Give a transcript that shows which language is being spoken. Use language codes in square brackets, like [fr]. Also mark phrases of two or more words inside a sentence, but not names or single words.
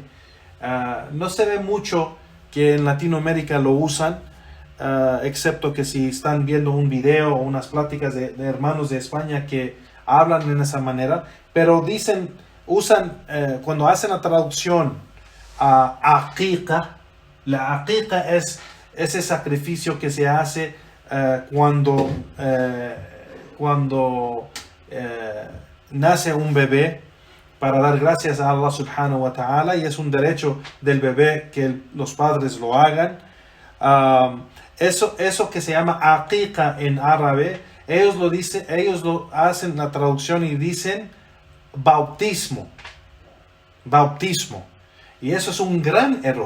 [es] No se ve mucho que en Latinoamérica lo usan, excepto que si están viendo un video o unas pláticas de hermanos de España que hablan en esa manera, pero usan cuando hacen la traducción a aqiqa. La aqiqa es ese sacrificio que se hace cuando nace un bebé, para dar gracias a Allah [ar] سبحانه وتعالى, [es] y es un derecho del bebé que los padres lo hagan. Eso que se llama aqiqa en árabe, ellos lo hacen la traducción y dicen bautismo. Y eso es un gran error.